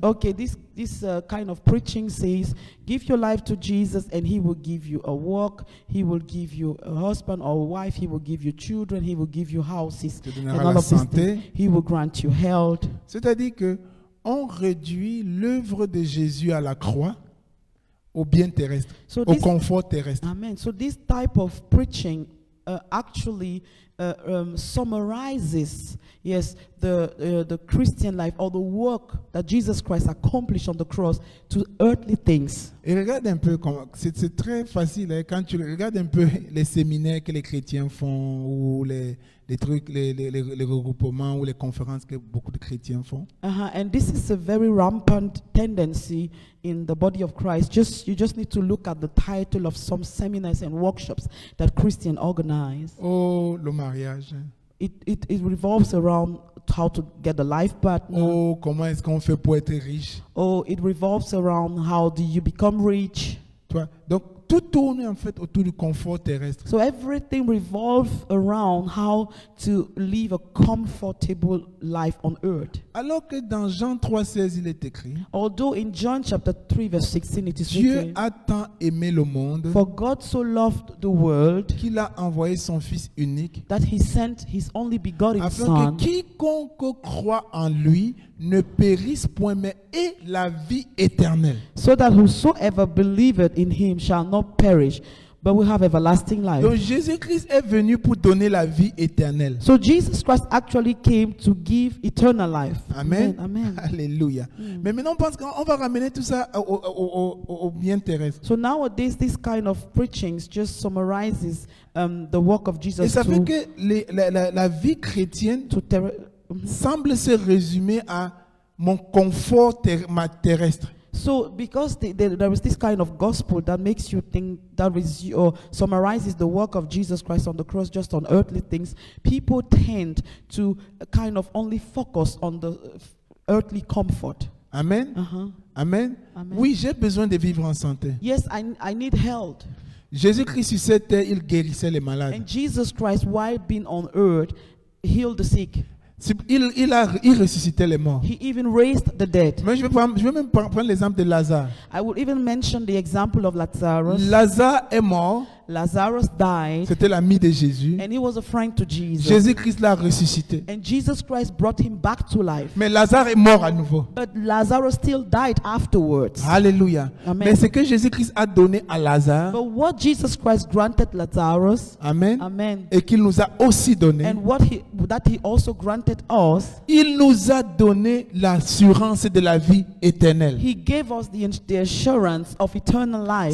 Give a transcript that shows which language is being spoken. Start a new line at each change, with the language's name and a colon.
English: Okay, this kind of preaching says, give your life to Jesus, and He will give you a work, He will give you a husband or a wife, He will give you children, He will give you houses,
French: Il te
English: and
French: donnera
English: all
French: la
English: of these
French: santé.
English: things. He will grant you health.
French: C'est-à-dire que on réduit l'œuvre de Jésus à la croix au bien terrestre,
English: So
French: au
English: this-
French: confort terrestre. Amen.
English: So this type of preaching actually summarizes, yes, the Christian life or the work that Jesus Christ accomplished on the cross to earthly things.
French: Et regarde un peu, c'est très facile, hein, quand tu regardes un peu les séminaires que les chrétiens font ou les trucs, les regroupements ou les conférences que beaucoup de chrétiens font.
English: And this is a very rampant tendency in the body of Christ. You just need to look at the title of some seminars and workshops that Christians organize.
French: Oh, le mariage.
English: It revolves around how to get a life partner.
French: Oh, comment est-ce qu'on fait pour être riche?
English: Oh, it revolves around how do you become rich.
French: Tu vois? Donc, tout tourne en fait autour du confort terrestre.
English: So everything revolves around how to live a comfortable life on earth.
French: Alors que dans Jean 3,16, il est écrit,
English: Although in John chapter 3 verse 16 it is
French: Dieu
English: written,
French: a tant aimé le monde
English: for God so loved the world
French: qu'il a envoyé son Fils unique
English: that He sent His only begotten
French: afin
English: Son,
French: que quiconque croit en lui ne périsse point mais ait la vie éternelle.
English: so that whosoever believeth in Him shall not perish, but will have everlasting life.
French: Donc Jésus-Christ est venu pour donner la vie éternelle.
English: So Jesus Christ actually came to give eternal life.
French: Amen.
English: Amen.
French: Alléluia. Mais maintenant, on pense qu'on va ramener tout ça au bien terrestre.
English: So nowadays, this kind of preachings just summarizes the work of
French: Et
English: Jesus
French: ça fait que la vie chrétienne semble se résumer à mon confort terrestre.
English: So because there is this kind of gospel that makes you think that summarizes the work of Jesus Christ on the cross just on earthly things, people tend to kind of only focus on the earthly comfort.
French: Amen. Amen.
English: Amen.
French: Oui, j'ai besoin de vivre en santé.
English: Yes, I need health.
French: Jésus-Christ sur cette terre, il guérissait les malades.
English: And Jesus Christ, while being on earth, healed the sick.
French: Il ressuscitait les morts.
English: He even raised the dead.
French: Mais je vais même prendre l'exemple de Lazare.
English: I will even mention the example of Lazarus.
French: Lazare est mort.
English: Lazarus died,
French: C'était l'ami de Jésus.
English: and he was a friend to Jesus.
French: Jésus-Christ l'a ressuscité.
English: And Jesus Christ brought him back to life.
French: Mais Lazare est mort à nouveau.
English: But Lazarus still died afterwards.
French: Alléluia.
English: Amen.
French: Mais ce que Jésus-Christ a donné à Lazare,
English: But what Jesus Christ granted Lazarus,
French: Amen,
English: amen,
French: et qu'il nous a aussi donné,
English: and that he also granted us,
French: il nous a donné l'assurance de la vie éternelle.
English: he gave us the assurance of eternal life.